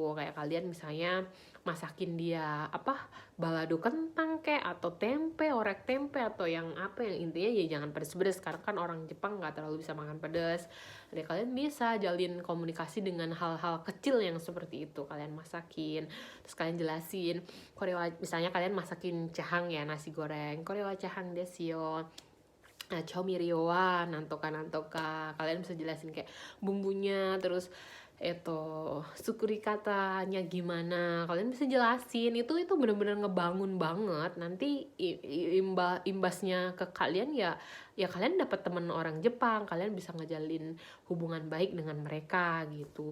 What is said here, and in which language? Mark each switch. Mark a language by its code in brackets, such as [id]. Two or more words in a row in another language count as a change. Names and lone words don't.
[id] Kayak kalian misalnya masakin dia balado kentang kayak, atau tempe, orek tempe, atau yang intinya ya jangan pedes-pedes, karena kan orang Jepang nggak terlalu bisa makan pedas. Jadi kalian bisa jalin komunikasi dengan hal-hal kecil yang seperti itu. Kalian masakin, terus kalian jelasin, misalnya kalian masakin jahang ya, nasi goreng, [ja] これはチャーハンですよ、調味料はなんとかなんとか. [id] Kalian bisa jelasin kayak bumbunya, terus sukuri katanya gimana, kalian bisa jelasin. Itu benar-benar ngebangun banget. Nanti imbasnya ke kalian ya kalian dapat teman orang Jepang, kalian bisa ngejalin hubungan baik dengan mereka gitu.